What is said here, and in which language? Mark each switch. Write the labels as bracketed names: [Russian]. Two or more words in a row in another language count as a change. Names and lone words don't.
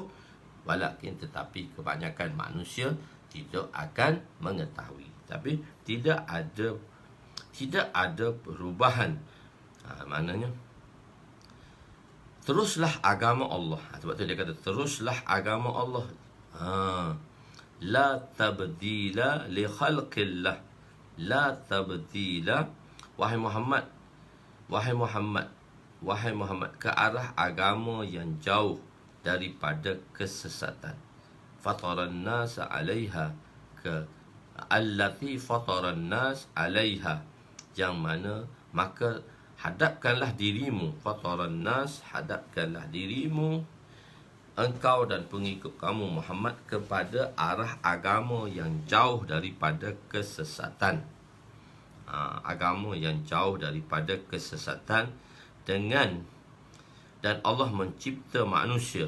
[Malay] Walakin tetapi kebanyakan manusia tidak akan mengetahui. Tapi tidak ada perubahan. Maknanya teruslah agama Allah. Sebab tu dia kata teruslah agama Allah. [Arabic] لا تبديل لخلق الله. لا تبديل, [Malay] wahai Muhammad, ke arah agama yang jauh daripada kesesatan. [Arabic] فطر الناس عليها التي فطر الناس عليها, [Malay] yang mana maka hadapkanlah dirimu, [Arabic] فطر الناس, [Malay] hadapkanlah dirimu, engkau dan pengikut kamu Muhammad, kepada arah agama yang jauh daripada kesesatan. Agama yang jauh daripada kesesatan, dan Allah mencipta manusia.